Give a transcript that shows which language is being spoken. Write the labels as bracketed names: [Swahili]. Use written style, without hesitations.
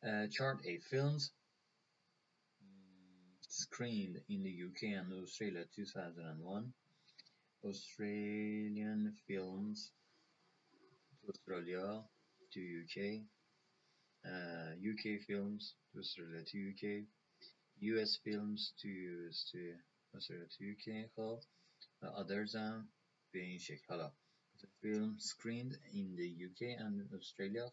[English] Chart A films screened in the UK and Australia 2001. Australian films to Australia to UK. UK films to Australia to UK. US films to Australia to UK. [Persian] خب others هم به این شکل. حالا [English] film screened in the UK and Australia.